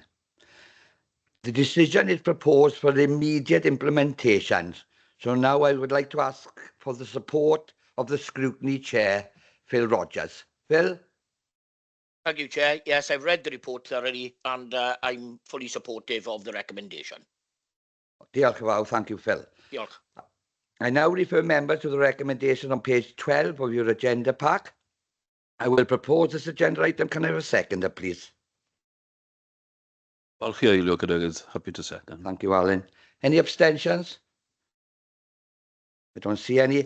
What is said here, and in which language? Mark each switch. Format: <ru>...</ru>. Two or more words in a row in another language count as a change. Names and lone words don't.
<en>The decision is proposed for immediate implementation. So now I would like to ask for the support of the Scrutiny Chair, Phil Rogers. Phil? Thank you, Chair. Yes, I've read the report thoroughly, and I'm fully supportive of the recommendation.</en> <cy>Diolch yn fawr.</cy> <en>Thank you, Phil.</en> <cy>Diolch.</cy> <en>I now refer members to the recommendation on page 12 of your agenda pack. I will propose this agenda item. Can I have a seconder, please? Happy to second. Thank you, Alan. Any abstentions? I don't see any.</en>